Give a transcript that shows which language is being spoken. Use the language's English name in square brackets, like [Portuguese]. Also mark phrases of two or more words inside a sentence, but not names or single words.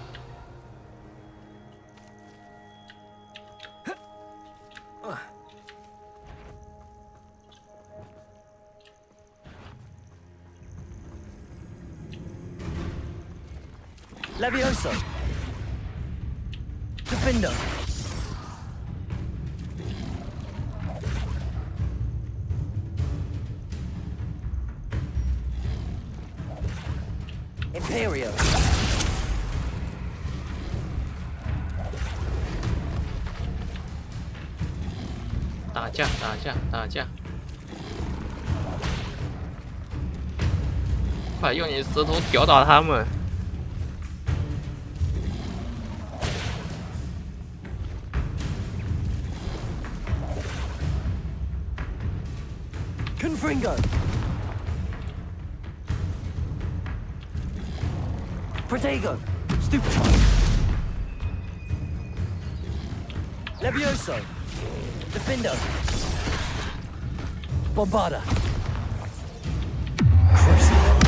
[Latin] Levioso. Defender. Imperio. [Chinese] 打架，打架，打架！快用你的舌头吊打他们！ [Latin] Confringo. Protego. Stupefy. Levioso. Defender. Bombarda. Crucible.